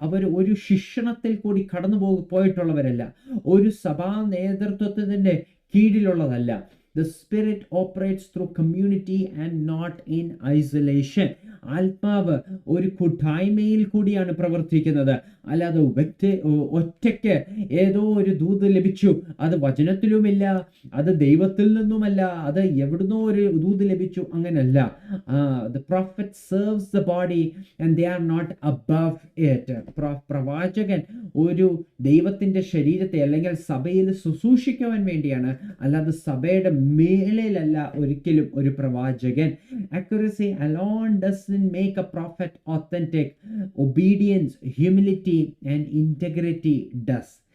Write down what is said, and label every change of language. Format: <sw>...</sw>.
<ml>അവർ ഒരു ശിക്ഷണത്തിൽ കൂടി കടന്നു പോയിട്ടുള്ളവരല്ല. ഒരു സഭാ നേതൃത്വത്തിന്റെ കീഴിലുള്ളതല്ല.</ml> <en>The Spirit operates through community and not in isolation.</en> <ml>ആത്മാവ് ഒരു കൂട്ടായ്മയിൽ കൂടിയാണ് പ്രവർത്തിക്കുന്നത്, അല്ലാതെ ഒറ്റയ്ക്ക് ഏതോ ഒരു ദൂത് ലഭിച്ചു, അത് വചനത്തിലുമില്ല, അത് ദൈവത്തിൽ നിന്നുമല്ല, അത് എവിടുന്നോ ഒരു ദൂത് ലഭിച്ചു, അങ്ങനല്ല.</ml> <en>The prophet serves the body and they are not above it.</en> <ml>പ്രവാചകൻ ഒരു ദൈവത്തിന്റെ ശരീരത്തെ അല്ലെങ്കിൽ സഭയിൽ ശുശ്രൂഷിക്കുവാൻ വേണ്ടിയാണ്, അല്ലാതെ സഭയുടെ മേളിലല്ല ഒരിക്കലും ഒരു പ്രവാചകൻ.</ml> <en>Accuracy alone doesn't make a prophet authentic. Obedience, humility and integrity does.</en>